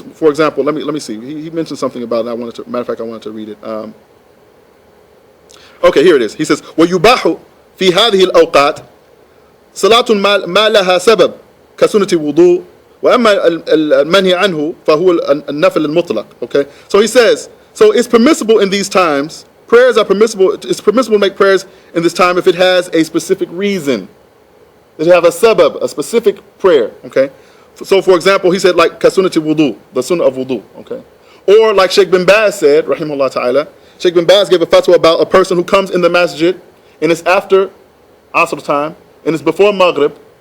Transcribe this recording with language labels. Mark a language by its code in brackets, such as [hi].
[en] For example, let me see. He mentioned something about it. I wanted to read it. Okay, here it is. He says, [ar] وَيُبَاحُ فِي هَذِهِ الْأَوْقَاتِ صَلَاةٌ مَا لَهَا سَبَبٌ كَسُنَّةِ الْوُضُوءِ وَأَمَّا الْمَنْهِي عَنْهُ فَهُوَ النَّفْلُ الْمُطْلَقُ. [en] Okay, so he says, so it's permissible in these times. Prayers are permissible. It's permissible to make prayers in this time if it has a specific reason. That it have a sabab, a specific prayer. Okay, so for example, he said like [ar] كَسُنَّةِ الْوُضُوءِ, [en] the sunnah of wudu. Okay, or like Sheikh bin Baz said, rahimahullah ta'ala. Sheikh bin Baz gave a fatwa about a person who comes in the masjid and it's after Asr time and it's before Maghrib.